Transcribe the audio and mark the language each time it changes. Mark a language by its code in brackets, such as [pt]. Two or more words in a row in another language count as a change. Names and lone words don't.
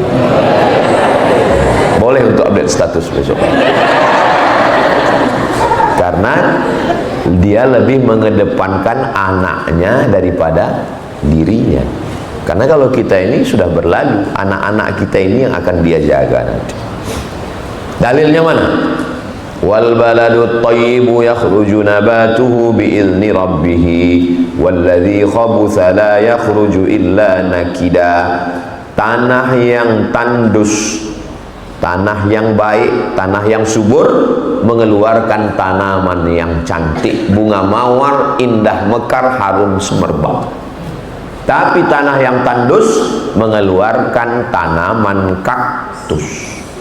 [id] Boleh untuk update status besok, karena dia lebih mengedepankan anaknya daripada dirinya. Karena kalau kita ini sudah berlalu, anak-anak kita ini yang akan dia jaga nanti. Dalilnya mana? [ar] والبلد الطيب يخرج نباته بإذن ربه والذي خبث لا يخرج إلا نكدا. [id] Tanah yang tandus, tanah yang baik, tanah yang subur mengeluarkan tanaman yang cantik, bunga mawar, indah mekar, harum semerbak. Tapi tanah yang tandus mengeluarkan tanaman kaktus.